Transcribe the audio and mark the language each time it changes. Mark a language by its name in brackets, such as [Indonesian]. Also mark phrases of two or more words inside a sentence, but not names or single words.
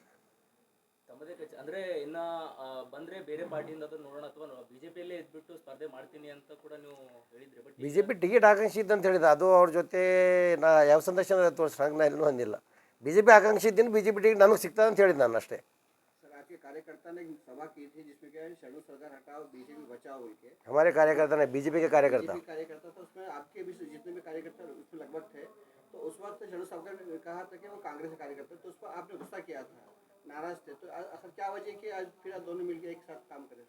[Kannada] ತಮ್ಮದೇ ಅಂದರೆ ಇನ್ನು ಬಂದರೆ ಬೇರೆ ಪಾರ್ಟಿಯಿಂದ ಅದು ನೋಡೋಣ ಅಥವಾ ಬಿಜೆಪಿಯಲ್ಲೇ ಇದ್ಬಿಟ್ಟು ಸ್ಪರ್ಧೆ ಮಾಡ್ತೀನಿ ಅಂತ ಕೂಡ ನೀವು ಹೇಳಿದ್ರಿ ಬಟ್ BJP ಟಿಕೆಟ್ ಆಕಾಂಕ್ಷಿ ಇದ್ದಂತ ಹೇಳಿದ ಅದು ಅವ್ರ ಜೊತೆ ನಾ ಯಾವ ಸಂದರ್ಶನ ತೋರಿಸ್ರಂಗೆ ನಾ ಎಲ್ಲೂ ಅಂದಿಲ್ಲ BJP ಆಕಾಂಕ್ಷಿ ಇದ್ದೀನಿ BJP ಟಿಕೆಟ್ ನನಗೆ ಸಿಗ್ತದೆ ಅಂತ ಹೇಳಿದ್ದು ನಾನು ಅಷ್ಟೇ [Hindi] सर आपके कार्यकर्ता ने सभा की थी जिसमें क्या है शरणु सरकार हटाओ बीजेपी बचाओ बोल के हमारे कार्यकर्ता ने BJP के कार्यकर्ता कार्यकर्ता था उसमें आपके भी जितने भी कार्यकर्ता उसमें लगभग थे तो उस वक्त शरणु सरकार ने कहा था कि वो कांग्रेस के कार्यकर्ता तो उस पर आपने गुस्सा किया था नाराज थे तो आखिर क्या वजह कि आज फिर आप दोनों मिलकर एक साथ काम करें